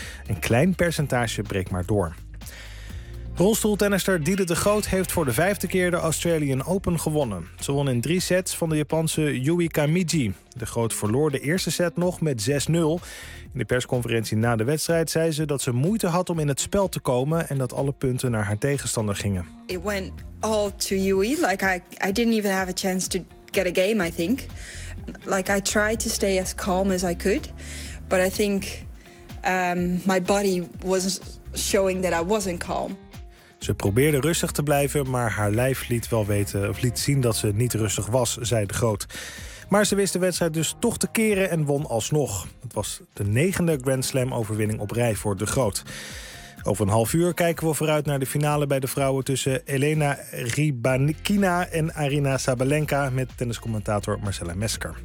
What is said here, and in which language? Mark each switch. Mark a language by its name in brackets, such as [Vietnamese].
[Dutch] Een klein percentage breekt maar door. Rolstoeltennister Diede de Groot heeft voor de 5e keer de Australian Open gewonnen. Ze won in 3 sets van de Japanse Yui Kamiji. De Groot verloor de eerste set nog met 6-0. In de persconferentie na de wedstrijd zei ze dat ze moeite had om in het spel te komen en dat alle punten naar haar tegenstander gingen. [English] It went all to Yui. Like I didn't even have a chance to get a game, I think. Like I tried to stay as calm as I could, but I think my body was showing that I wasn't calm. [Dutch] Ze probeerde rustig te blijven, maar haar lijf liet wel weten of liet zien dat ze niet rustig was, zei de Groot. Maar ze wist de wedstrijd dus toch te keren en won alsnog. Het was de 9e Grand Slam-overwinning op rij voor de Groot. Over een half uur kijken we vooruit naar de finale bij de vrouwen tussen Elena Rybakina en Arina Sabalenka met tenniscommentator Marcella Mesker.